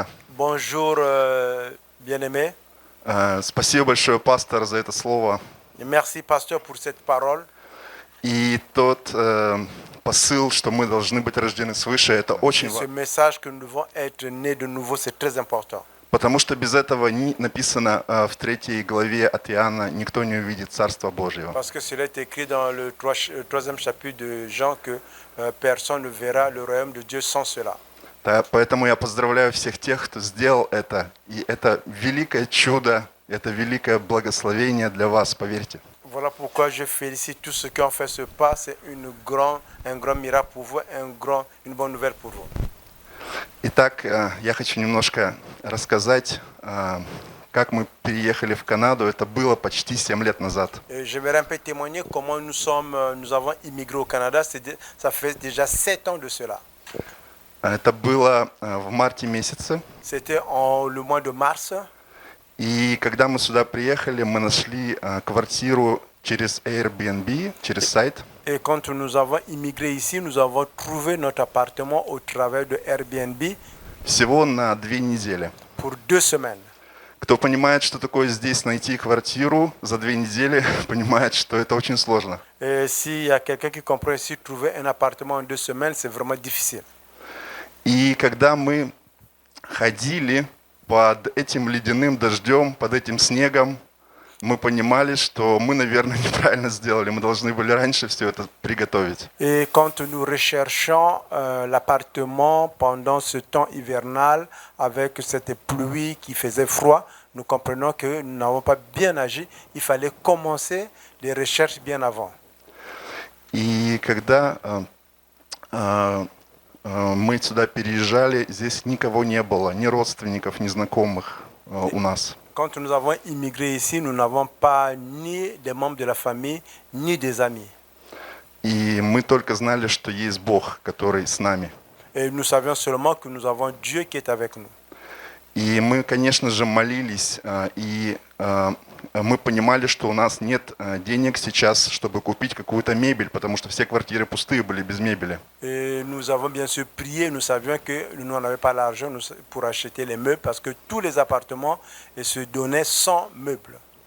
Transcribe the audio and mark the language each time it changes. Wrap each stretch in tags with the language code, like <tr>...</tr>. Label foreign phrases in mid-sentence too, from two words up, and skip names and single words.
<fr>Bonjour, bien-aimés.</fr> <ru>Спасибо большое, пастор, за это слово.</ru> <fr>Et merci, pasteur, pour cette parole.</fr> <ru>И тот посыл, что мы должны быть рождены свыше, это очень</ru> <fr>Et ce</fr> <ru>важно.</ru> <fr>message que nous devons être nés de nouveau, c'est très important.</fr> <ru>Потому что без этого написано в 3 главе от Иоанна, никто не увидит Царства Божьего.</ru> <fr>Parce que cela est écrit dans le troisième chapitre de Jean que personne ne verra le royaume de Dieu sans cela.</fr> <ru>Поэтому я поздравляю всех тех, кто сделал это. И это великое чудо, это великое благословение для вас, поверьте.</ru> <fr>Voilà pourquoi je félicite tous ceux qui ont fait ce pas. C'est un grand miracle pour vous, une bonne nouvelle pour vous.</fr> <ru>Итак, я хочу немножко рассказать, как мы переехали в Канаду. Это было почти 7 лет назад.</ru> <fr>Et je vais un peu témoigner comment nous avons immigré au Canada. Ça fait déjà 7 ans de cela.</fr> <ru>Это было в марте месяце.</ru> <fr>C'était le mois de mars.</fr> <ru>И когда мы сюда приехали, мы нашли квартиру через Airbnb, через сайт.</ru> <fr>Et quand nous avons immigré ici, nous avons trouvé notre appartement au travers de Airbnb</fr> <ru>Всего на 2 недели.</ru> <fr>pour 2 semaines.</fr> <ru>Кто понимает, что такое здесь найти квартиру за 2 недели, понимает, что это очень сложно.</ru> <fr>Et s'il y a quelqu'un qui comprend ici, trouver un appartement en 2 semaines, c'est vraiment difficile.</fr> <ru>И когда мы ходили под этим ледяным дождем, под этим снегом, мы понимали, что мы, наверное, неправильно сделали. Мы должны были раньше все это приготовить.</ru> <fr>Et quand nous recherchons l'appartement pendant ce temps hivernal, avec cette pluie qui faisait froid, nous comprenons que nous n'avons pas bien agi. Il fallait commencer les recherches bien avant.</fr> <ru>И когда мы сюда переезжали, здесь никого не было, ни родственников, ни знакомых у нас.</ru> <fr>Quand nous avons immigré ici, nous n'avons pas ni des membres de la famille, ni des amis.</fr> <ru>И мы только знали, что есть Бог, который с нами.</ru> <fr>Et nous savions seulement que nous avons Dieu qui est avec nous.</fr> <ru>И мы, конечно же, молились, и мы понимали, что у нас нет денег сейчас, чтобы купить какую-то мебель, потому что все квартиры пустые были, без мебели.</ru> <fr>Et nous avons bien sûr prié, nous savions que nous n'avions pas l'argent pour acheter les meubles parce que tous les appartements se donnaient sans meubles.</fr>